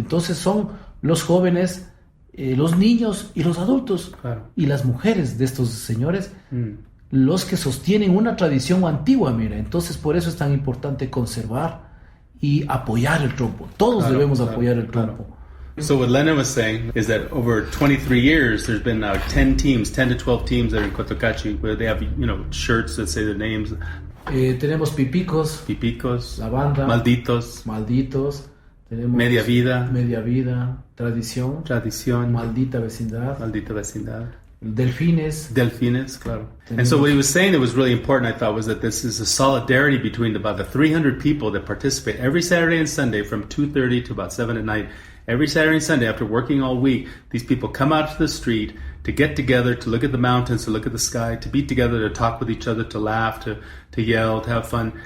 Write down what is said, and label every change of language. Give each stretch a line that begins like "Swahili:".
Spanish: Entonces son los jóvenes, los niños y los adultos, Claro. y las mujeres de estos señores, los que sostienen una tradición antigua, mira. Entonces por eso es tan importante conservar y apoyar el trompo. Todos debemos apoyar el trompo.
English: So what Lenin was saying is that over 23 years, there's been now 10 to 12 teams that are in Cotacachi where they have, shirts that say their names.
Spanish: Tenemos Pipicos, Pipicos, La Banda, Malditos, tenemos Media Vida, Tradición, Maldita Vecindad, Delfines, claro.
English: And so what he was saying that was really important, I thought, was that this is a solidarity between about the 300 people that participate every Saturday and Sunday from 2:30 to about 7 at night. Every Saturday and Sunday, after working all week, these people come out to the street to get together, to look at the mountains, to look at the sky, to be together, to talk with each other, to laugh, to yell, to have fun.